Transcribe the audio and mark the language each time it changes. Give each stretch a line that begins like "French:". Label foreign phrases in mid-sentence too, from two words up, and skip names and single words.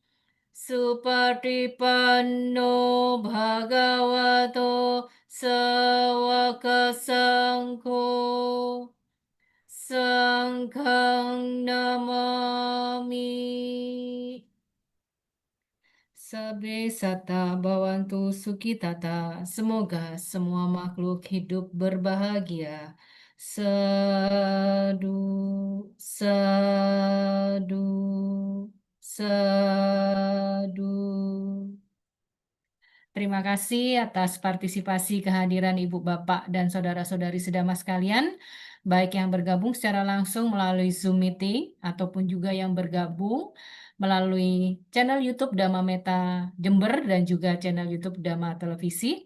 Pali: Supatipanno Bhagavato Sawaka Sangho Sanghang Namami. Sabe sata bawantu sukitata.
Indonesian: Semoga semua makhluk hidup berbahagia.
Pali: Sadu, sadu, sadu.
Indonesian: Terima kasih atas partisipasi kehadiran Ibu Bapak dan saudara-saudari sedama sekalian, baik yang bergabung secara langsung melalui Zoom meeting ataupun juga yang bergabung melalui channel YouTube Dhamma Meta Jember dan juga channel YouTube Dhamma Televisi.